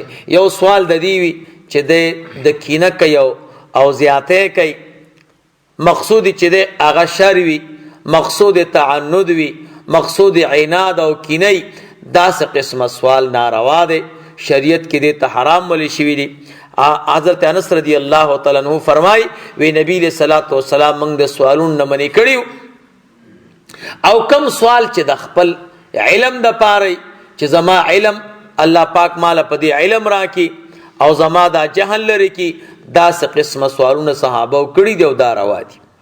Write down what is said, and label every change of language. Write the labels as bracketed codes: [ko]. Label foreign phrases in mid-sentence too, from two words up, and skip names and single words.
[ps] یو سوال د دې وي چې د کینه کوي او زیاتی کوي، مقصود چې دی هغه شر وي، مقصود تعنت وي، مقصود عناد او کینه، داسې قسمه سوال ناروا دی، شریعت کې دې ته حرام ویل شوي دي. حضرت انس [ar] رضی اللہ تعالی عنہ [ps] فرمائی وی نبی [ar] علیہ الصلوۃ والسلام [ps] موږ د سوالونو نه منې کړیو، او کم سوال چې د خپل علم د پاره چې زما علم الله پاک مال په دې علم راکړي او زما دا جهل لري کی، داسې قسمه سوالونه صحابه کړي دي او دا روا دي.